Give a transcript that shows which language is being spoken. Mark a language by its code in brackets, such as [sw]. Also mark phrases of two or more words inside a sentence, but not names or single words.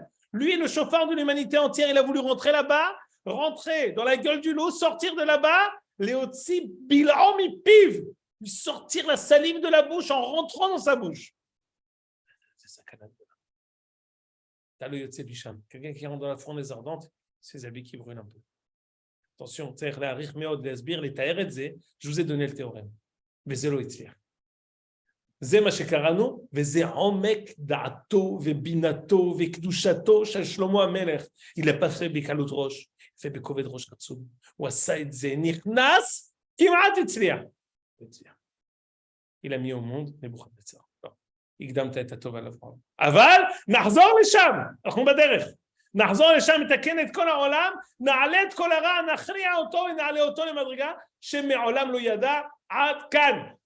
[fr] Lui, le Shofar de l'humanité entière, il a voulu rentrer là-bas, rentrer dans la gueule du loup, sortir de là-bas, [he] להוציא בלע מפיו, [fr] lui sortir la salive de la bouche en rentrant dans sa bouche. C'est ça, Canada. T'as le [he] יוצא בשם, [fr] quelqu'un qui rentre dans la fournaise ardente, ses habits qui brûlent un peu. Attention, je vous ai donné le théorème. [he] וזה לא הצליח. זה מה שקראנו, וזה עומק דעתו ובינתו וקדושתו של שלמה המלך. [fr] Il n'a pas fait [he] בקלות ראש, [fr] il fait [he] בכובד ראש עצום. הוא עשה את זה, נכנס, כמעט הצליח. [fr] Il a mis au monde נבוכדנצר. [he] הקדמת את הטוב על אברהם. אבל נחזור לשם, אנחנו בדרך. נחזור לשם, נתקן את כל העולם, נעלה את כל הרע, נכריע אותו ונעלה אותו למדרגה שמעולם לא ידע עד כאן.